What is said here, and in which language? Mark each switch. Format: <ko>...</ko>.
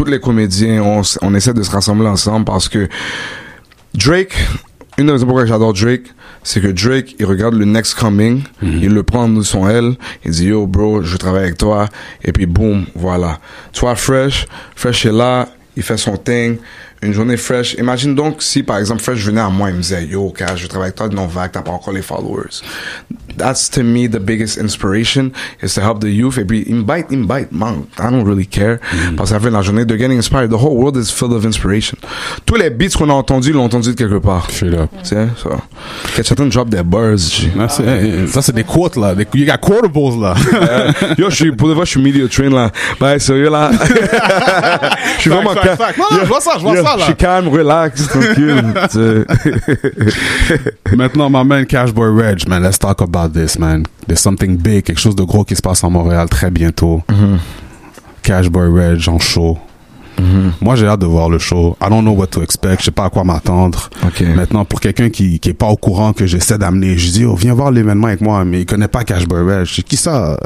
<fr>Tous les comédiens, on essaie de se rassembler ensemble, parce que Drake, une des raisons pourquoi j'adore Drake, c'est que Drake, il regarde le next coming, il le prend de son aile, il dit yo bro, je travaille avec toi, et puis boum, voilà. Tu vois, Fresh est là, il fait son thing, une journée Fresh. Imagine donc si, par exemple, Fresh venait à moi et me disait, yo, Cash, je travaille avec toi, non vague, t'as pas encore les followers.</fr> <en>That's, to me, the biggest inspiration, is to help the youth.</en> <fr>Et puis, il me bite,</fr> <en>man, I don't really care.</en> <fr>Parce qu'à la fin de la journée,</fr> <en>de getting inspired, the whole world is filled of inspiration.</en> <fr>Tous les beats qu'on a entendus, l'ont entendu de quelque part.</fr> <en>Straight up.</en> <fr>Tu sais, ça. Ketchaton drop des bars. Ça, c'est des quotes, là.</fr> <en>You got quotables,</en> <fr>là. Yo, pour de vrai, je suis media train, là. Ben, sérieux, là. Je suis vraiment calme. Non, je vois ça, là. Je suis calme, relax, tranquille.</fr> <en>Maintenant, my man, Cashboy Reg, man, let's talk about this, man. There's something big,</en> <fr>quelque chose de gros qui se passe en Montréal très bientôt. Cashboy Reg en show. Moi, j'ai hâte de voir le show.</fr> <en>I don't know what to expect.</en> <fr>Je sais pas à quoi m'attendre. Maintenant, pour quelqu'un qui est pas au courant, que j'essaie d'amener, je dis, oh, viens voir l'événement avec moi, mais il connaît pas Cashboy Reg. Je dis, qui ça?</fr>